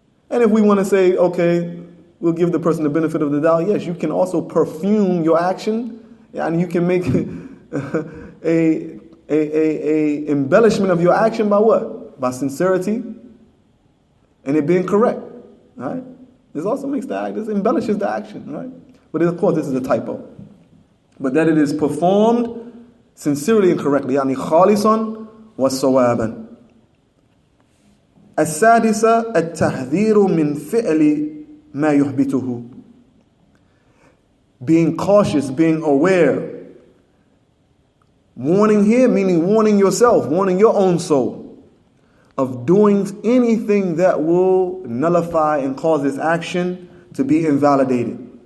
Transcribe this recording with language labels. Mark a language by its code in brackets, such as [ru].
[en] And if we want to say, okay, we'll give the person the benefit of the doubt, yes, you can also perfume your action, and you can make a embellishment of your action by what? By sincerity and it being correct. Right? This also makes the act, this embellishes the action, right? But of course, this is a typo. But that it is performed sincerely and correctly. [ar] يعني خالصا وصوابا. السادسة التحذير من فعل ما يحبطه. [en] Being cautious, being aware. Warning here meaning warning yourself, warning your own soul of doing anything that will nullify and cause this action to be invalidated.